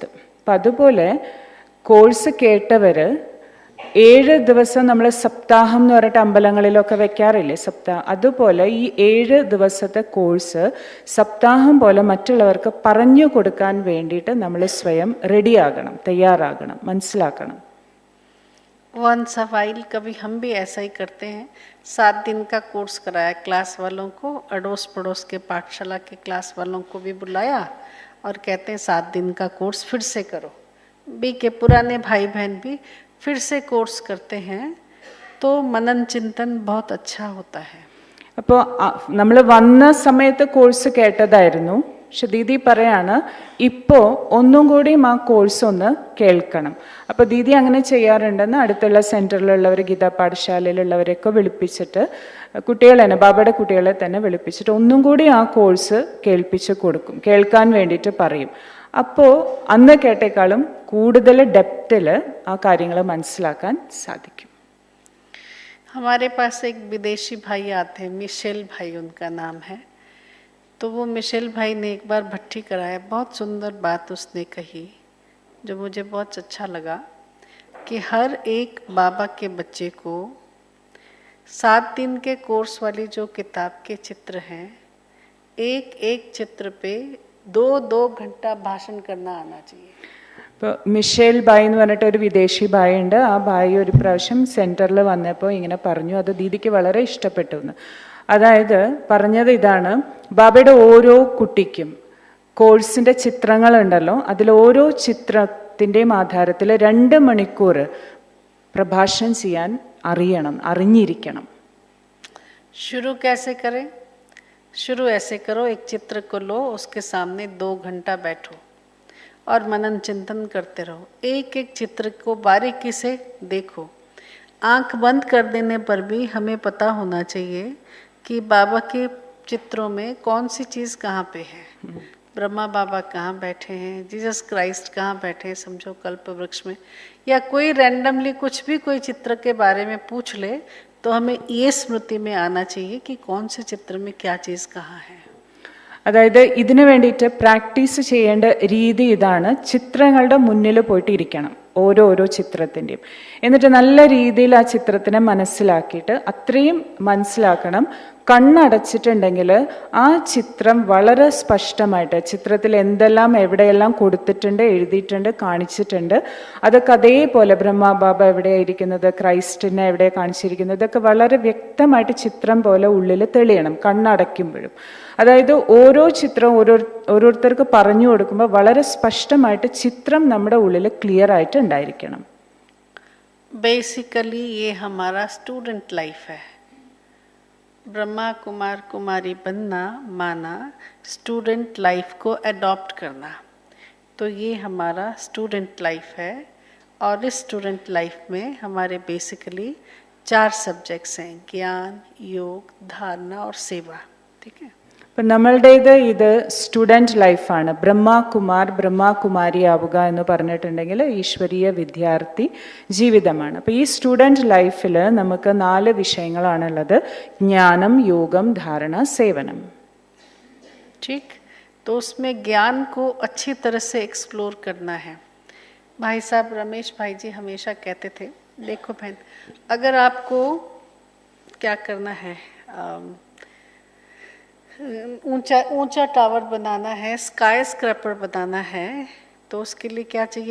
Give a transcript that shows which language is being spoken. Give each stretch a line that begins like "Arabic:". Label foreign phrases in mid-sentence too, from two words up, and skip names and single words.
Malayalam: അപ്പം അതുപോലെ കോഴ്സ് കേട്ടവർ 7 ദിവസം നമ്മൾ സപ്താഹം എന്ന് പറഞ്ഞിട്ട് അമ്പലങ്ങളിലൊക്കെ വെക്കാറില്ലേ സപ്താഹം, അതുപോലെ ഈ 7 ദിവസത്തെ കോഴ്സ് സപ്താഹം പോലെ മറ്റുള്ളവർക്ക് പറഞ്ഞു കൊടുക്കാൻ വേണ്ടിയിട്ട് നമ്മൾ സ്വയം റെഡിയാകണം, തയ്യാറാകണം, മനസ്സിലാക്കണം.
English: once a while
Hindi: कभी हम भी ऐसा ही करते हैं. 7 दिन का कोर्स कराया क्लास वालों को, अड़ोस पड़ोस के पाठशाला के क्लास वालों को भी बुलाया और कहते हैं 7 दिन का कोर्स फिर से करो. बी के पुराने भाई बहन भी फिर से कोर्स करते हैं, तो मनन चिंतन बहुत अच्छा होता है.
Malayalam: അപ്പോൾ നമ്മൾ വന്ന സമയത്ത് കോഴ്സ് കേട്ടതായിരുന്നു. പക്ഷെ ദീദി പറയാണ് ഇപ്പോൾ ഒന്നും കൂടിയും ആ കോഴ്സ് ഒന്ന് കേൾക്കണം. അപ്പോൾ ദീദി അങ്ങനെ ചെയ്യാറുണ്ടെന്ന് അടുത്തുള്ള സെൻറ്ററിലുള്ളവർ, ഗീതാ പാഠശാലയിലുള്ളവരെയൊക്കെ വിളിപ്പിച്ചിട്ട് കുട്ടികളെ തന്നെ, ബാബയുടെ കുട്ടികളെ തന്നെ വിളിപ്പിച്ചിട്ട് ഒന്നും കൂടി ആ കോഴ്സ് കേൾപ്പിച്ച് കൊടുക്കും, കേൾക്കാൻ വേണ്ടിയിട്ട് പറയും. അപ്പോൾ അന്ന് കേട്ടേക്കാളും കൂടുതൽ ഡെപ്തിൽ ആ കാര്യങ്ങൾ മനസ്സിലാക്കാൻ സാധിക്കും.
Hindi: हमारे पास एक विदेशी भाई आते हैं, मिशेल भाई उनका नाम है. तो वो मिशेल भाई ने एक बार भट्टी कराया. बहुत सुंदर बात उसने कही जो मुझे बहुत अच्छा लगा, कि हर एक बाबा के बच्चे को 7 दिन के कोर्स वाली जो किताब के चित्र हैं, एक एक चित्र पे 2-2 घंटा भाषण करना आना चाहिए.
Malayalam: ഇപ്പോൾ മിഷേൽ ബായ് എന്ന് പറഞ്ഞിട്ട് ഒരു വിദേശി ബായ് ഉണ്ട്. ആ ബായ് ഒരു പ്രാവശ്യം സെൻറ്ററിൽ വന്നപ്പോൾ ഇങ്ങനെ പറഞ്ഞു, അത് ദീദിക്ക് വളരെ ഇഷ്ടപ്പെട്ടു എന്ന്. അതായത് പറഞ്ഞത് ഇതാണ്, ബാബയുടെ ഓരോ കുട്ടിക്കും കോഴ്സിൻ്റെ ചിത്രങ്ങളുണ്ടല്ലോ, അതിൽ ഓരോ ചിത്രത്തിൻ്റെയും ആധാരത്തിൽ 2 മണിക്കൂർ പ്രഭാഷണം ചെയ്യാൻ അറിഞ്ഞിരിക്കണം.
Hindi: शुरू कैसे करें? शुरू ऐसे करो, एक चित्र को लो, उसके सामने 2 घंटा बैठो और मनन चिंतन करते रहो. एक एक चित्र को बारीकी से देखो. आंख बंद कर देने पर भी हमें पता होना चाहिए कि बाबा के चित्रों में कौन सी चीज़ कहाँ पे है. ब्रह्मा बाबा कहाँ बैठे हैं, जीसस क्राइस्ट कहाँ बैठे हैं, समझो कल्प वृक्ष में, या कोई रैंडमली कुछ भी कोई चित्र के बारे में पूछ ले तो हमें ये स्मृति में आना चाहिए कि कौन से चित्र में क्या चीज़ कहाँ है.
Malayalam: അതായത് ഇതിനു വേണ്ടിയിട്ട് പ്രാക്ടീസ് ചെയ്യേണ്ട രീതി ഇതാണ്. ചിത്രങ്ങളുടെ മുന്നിൽ പോയിട്ട് ഇരിക്കണം, ഓരോ ചിത്രത്തിൻ്റെയും. എന്നിട്ട് നല്ല രീതിയിൽ ആ ചിത്രത്തിനെ മനസ്സിലാക്കിയിട്ട് അത്രയും മനസ്സിലാക്കണം. കണ്ണടച്ചിട്ടുണ്ടെങ്കിൽ ആ ചിത്രം വളരെ സ്പഷ്ടമായിട്ട് ചിത്രത്തിൽ എന്തെല്ലാം എവിടെയെല്ലാം കൊടുത്തിട്ടുണ്ട്, എഴുതിയിട്ടുണ്ട്, കാണിച്ചിട്ടുണ്ട്, അതൊക്കെ അതേപോലെ ബ്രഹ്മബാബ എവിടെയായിരിക്കുന്നത്, ക്രൈസ്റ്റിനെ എവിടെ കാണിച്ചിരിക്കുന്നത്, ഇതൊക്കെ വളരെ വ്യക്തമായിട്ട് ചിത്രം പോലെ ഉള്ളിൽ തെളിയണം കണ്ണടയ്ക്കുമ്പോഴും. അതായത് ഓരോ ചിത്രം ഓരോരുത്തർക്ക് പറഞ്ഞു കൊടുക്കുമ്പോൾ വളരെ സ്പഷ്ടമായിട്ട് ചിത്രം നമ്മുടെ ഉള്ളിൽ ക്ലിയർ ആയിട്ട് ഉണ്ടായിരിക്കണം.
Hindi: बेसिकली ये हमारा
English: student life
Hindi: है. ब्रह्मा कुमार कुमारी बनना माना
English: student life
Hindi: को अडॉप्ट करना, तो ये हमारा
English: student life
Hindi: है. और इस
English: student life
Hindi: में हमारे बेसिकली 4 सब्जेक्ट्स हैं: ज्ञान, योग, धारणा और सेवा. ठीक है.
Malayalam: അപ്പം നമ്മളുടേത് ഇത്
English: student life.
Malayalam: ബ്രഹ്മകുമാരി ആവുക എന്ന് പറഞ്ഞിട്ടുണ്ടെങ്കിൽ ഈശ്വരീയ വിദ്യാർത്ഥി ജീവിതമാണ്. അപ്പോൾ ഈ
English: student life
Malayalam: നമുക്ക് 4 വിഷയങ്ങളാണുള്ളത്: ജ്ഞാനം, യോഗം, ധാരണ, സേവനം.
Hindi: ठीक, तो उसमें ज्ञान को अच्छी तरह से एक्सप्लोर करना है. भाई साहब रमेश भाई जी हमेशा कहते थे, देखो बहन, अगर आपको क्या करना है, ऊंचा टावर बनाना है,
English: sky scraper
Hindi: बनाना है, तो उसके लिए क्या चाहिए?